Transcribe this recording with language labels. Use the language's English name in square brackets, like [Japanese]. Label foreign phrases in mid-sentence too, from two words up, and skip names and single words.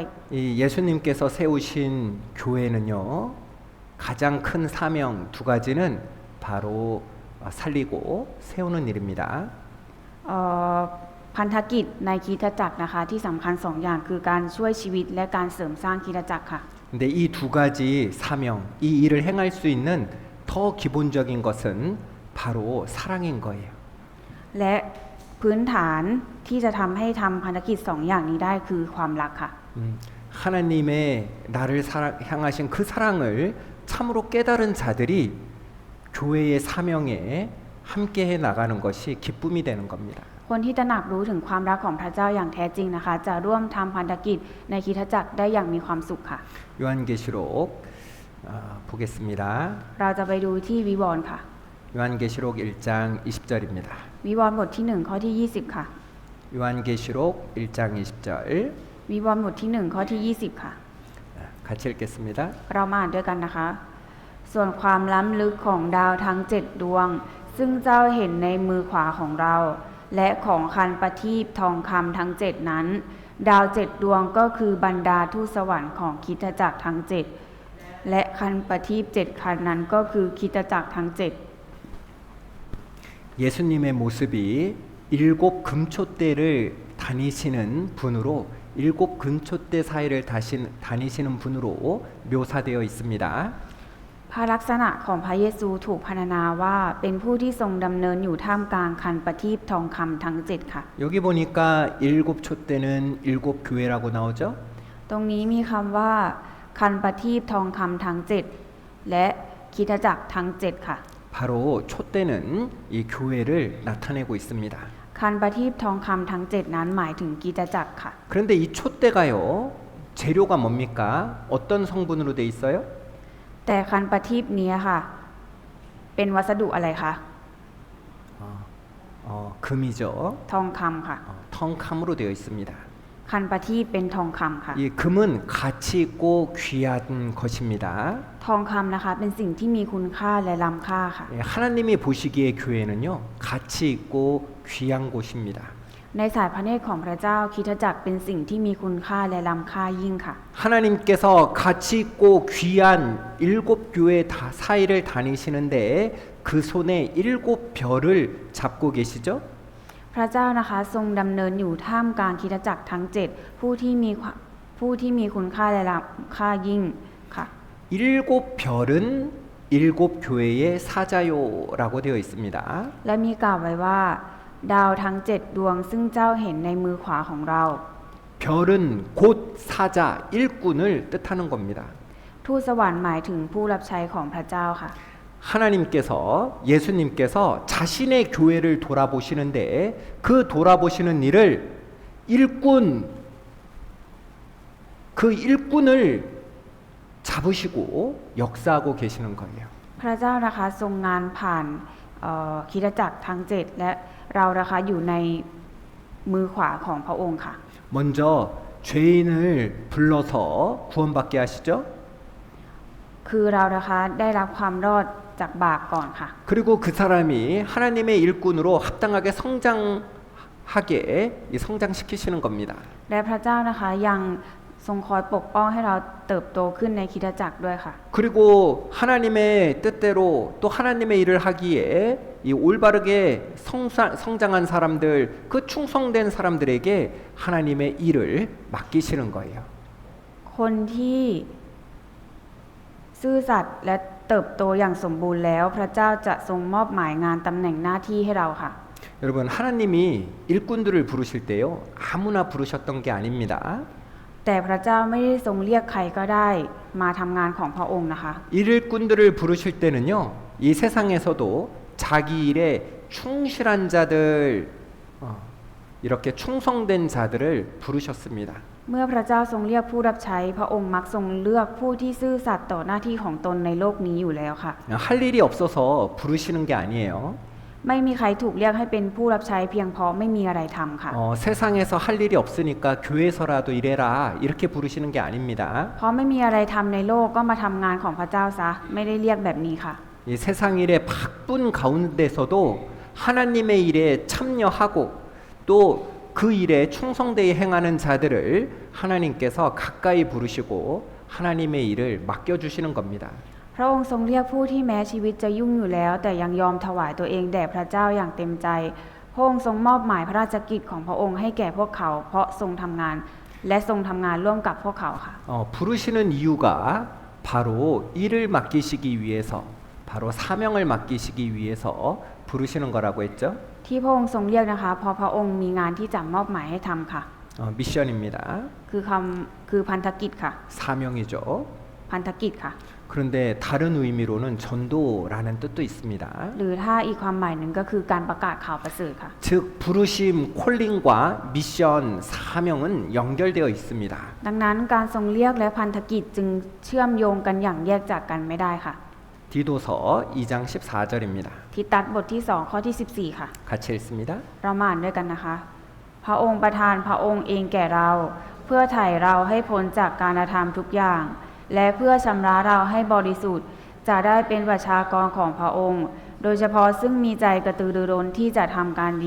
[Korean] 이 예수님께서 세우신 교회는요 가장 큰 사명 두 가지는 바로 살리고 세우는 일입니다. [Thai] พันธกิจในคริสตจักรนะคะที่สำคัญสองอย่างคือการช่วยชีวิตและการเสริมสร้างคริสตจักรค่ะ [Korean] 근데 이 두 가지 사명, 이 일을 행할 수 있는 더 기본적인 것은 바로 사랑인 거예요. [Thai] และพื้นฐานที่จะทำให้ทำพันธกิจสองอย่างนี้ได้คือความรักค่ะ [Korean] 하나님의 나를 향하신 그 사랑을 참으로 깨달은 자들이 교회의 사명에 함께해 나가는 것이 기쁨이 되는 겁니다. [Thai] คนที่ตระหนักรู้ถึงความรักของพระเจ้าอย่างแท้จริงนะคะ จะร่วมทำพันธกิจในคริสตจักรได้อย่างมีความสุขค่ะ [Korean] 요한계시록 보겠습니다. [Thai] เราจะไปดูที่วิวรณ์ค่ะ [Korean] 요한계시록 1장 20절입니다. [Thai] วิวรณ์บทที่1ข้อที่20ค่ะ [Korean] 요한계시록 1장 20절 [Thai] วิวรณ์บทที่1ข้อที่20ค่ะ [Korean] 같이 읽겠습니다. [Thai] เรามาอ่านด้วยกันนะคะ ส่วนความล้ำลึกของดาวทั้ง7ดวง ซึ่งเจ้าเห็นในมือขวาของเรา และของคันประทีปทองคำทั้ง7นั้น ดาว7ดวงก็คือบรรดาทูตสวรรค์ของคริสตจักรทั้ง7และคันประทีป7คันนั้นก็คือคริสตจักรทั้ง7 [Korean] 예수님의 모습이 일곱 금초대를 다니시는 분으로 일곱 금초대 사이를 다니시는 분으로 묘사되어 있습니다. [Thai] พระลักษณะของพระเยซูถูกพรรณนาว่าเป็นผู้ที่ทรงดำเนินอยู่ท่ามกลางคันประทีปทองคำทั้ง7ค่ะ [Korean] 여기 보니까 일곱 촛대는 일곱 교회라고 나오죠? [Thai] ตรงนี้มีคำว่าคันประทีปทองคำทั้ง7และคริสตจักรทั้ง7ค่ะ [Korean] 바로 촛대는 이 교회를 나타내고 있습니다. [Thai] คันประทีปทองคำทั้ง 7 นั้นหมายถึงคริสตจักรค่ะ [Korean] 그런데 이 촛대가요. 재료가 뭡니까? 어떤 성분으로 돼 있어요? [Thai] แต่คันประทีปนี้ค่ะ เป็นวัสดุอะไรคะ [Korean] 금이죠. [Thai] ทองคำค่ะ [Korean] 텅캄으로 되어 있습니다. [Thai] คันประทีปเป็นทองคำค่ะ [Korean] 이 금은 가치 있고 귀한 것입니다. [Thai] ทองคำนะคะ เป็นสิ่งที่มีคุณค่าและล้ำค่าค่ะ [Korean] 예, 하나님이 보시기에 교회는요 가치 있고 귀한 곳입니다. [Thai] ในสายพระเนตรของพระเจ้าคริสตจักรเป็นสิ่งที่มีคุณค่าและล้ำค่ายิ่งค่ะ [Korean] 하나님께서 가치 있고 귀한 7교회 사이를 다니시는데 그 손에 7별을 잡고 계시죠? [Thai] พระเจ้านะคะทรงดำเนินอยู่ท่ามกลางคริสตจักรทั้ง 7 ผู้ที่มีคุณค่าและล้ำค่ายิ่งค่ะ [Korean] 7별은 7교회의 사자요라고 되어 있습니다. [Thai] และมีกล่าวไว้ว่า ดาวทั้ง 7 ดวงซึ่งเจ้าเห็นในมือขวาของเรา [Korean] 별은 곧 사자 일꾼을 뜻하는 겁니다. [Thai] ทูตสวรรค์หมายถึงผู้รับใช้ของพระเจ้าค่ะ [Korean] 하나님께서 예수님께서 자신의 교회를 돌아보시는데 그 돌아보시는 일을 일꾼 그 일꾼을 잡으시고 역사하고 계시는 거예요. [Thai] พระเจ้านะคะทรงงานผ่านคริสตจักรทั้ง 7 และเรานะคะอยู่ในมือขวาของพระองค์ค่ะ [Korean] 먼저 죄인을 불러서 구원받게 하시죠. [Thai] คือเรานะคะได้รับความรอดจากบาปก่อนค่ะ [Korean] 그리고 그 사람이 하나님의 일꾼으로 합당하게 성장하게 성장시키시는 겁니다. [Thai] และพระเจ้านะคะยังทรงคอยปกป้องให้เราเติบโตขึ้นในคริสตจักรด้วยค่ะ [Korean] 그리고 하나님의 뜻대로 또 하나님의 일을 하기에 이 올바르게 성장한 사람들, 그 충성된 사람들에게 하나님의 일을 맡기시는 거예요. [Thai] คนที่ซื่อสัตย์และเติบโตอย่างสมบูรณ์แล้ว พระเจ้าจะทรงมอบหมายงานตำแหน่งหน้าที่ให้เราค่ะ [Korean] 여러분 하나님이 일꾼들을 부르실 때요 아무나 부르셨던 게 아닙니다. [Thai] แต่พระเจ้าไม่ได้ทรงเรียกใครก็ได้มาทำงานของพระองค์นะคะ [Korean] 일꾼들을 부르실 때는요 이 세상에서도 자기 일에 충실한 자들 이렇게 충성된 자들을 부르셨습니다. [Thai] เมื่อพระเจ้าทรงเรียกผู้รับใช้พระองค์มักทรงเลือกผู้ที่ซื่อสัตย์ต่อหน้าที่ของตนในโลกนี้อยู่แล้วค่ะ [Korean] 할 일이 없어서 부르시는 게 아니에요. [Thai] ไม่มีใครถูกเรียกให้เป็นผู้รับใช้เพียงเพราะไม่มีอะไรทำค่ะ [Korean] 세상에서 할 일이 없으니까 교회에서라도 일해라 이렇게 부르시는 게 아닙니다. [Thai] เพราะไม่มีอะไรทำในโลกก็มาทำงานของพระเจ้าซะไม่ได้เรียกแบบนี้ค่ะ [Korean] 이 세상 일에 바쁜 가운데서도 하나님의 일에 참여하고 또 그 일에 충성되이 행하는 자들을 하나님께서 가까이 부르시고 하나님의 일을 맡겨주시는 겁니다. [Thai] พระองค์ทรงเรียกผู้ที่แม้ชีวิตจะยุ่งอยู่แล้วแต่ยังยอมถวายตัวเองแด่พระเจ้าอย่างเต็มใจพระองค์ทรงมอบหมายพระราชกิจของพระองค์ให้แก่พวกเขาเพราะทรงทำงานและทรงทำงานร่วมกับพวกเขาค่ะ [Korean] 부르시는 이유가 바로 일을 맡기시기 위해서 바로 사명을 맡기시기 위해서 부르시는 거라고 했죠. [Thai] ที่พระองค์ทรงเรียกนะคะเพราะพระองค์มีงานที่จะมอบหมายให้ทำค่ะ [Korean] 미션입니다. [Thai] คือพันธกิจค่ะ [Korean] 사명이죠. [Thai] พันธกิจค่ะ [Korean] 그런데 다른 의미로는 전도라는 뜻도 있습니다. [Thai] หรือถ้าอีกความหมายหนึ่งก็คือการประกาศข่าวประเสริฐค่ะ [Korean] 즉 부르심 콜링과 미션 사명은 연결되어 있습니다. [Thai] ดังนั้นการทรงเรียกและพันธกิจจึงเชื่อมโยงกันอย่างแยกจากกันไม่ได้ค่ะ [Korean] 디도서 2장 14절입니다. [Thai] ทิตัสบทที่2ข้อที่14ค่ะ [Korean] 같이 읽습니다. [Thai] เรามาอ่านด้วยกันนะคะ พระองค์ประทานพระองค์เองแก่เรา เพื่อไถ่เราให้พ้นจากการกระทำทุกอย่าง และเพื่อชำระเราให้บริสุทธิ์จะได้เป็นประชากรของพระองค์ โดยเฉพาะซึ่งมีใจกระตือรือร้นที่จะทำการดี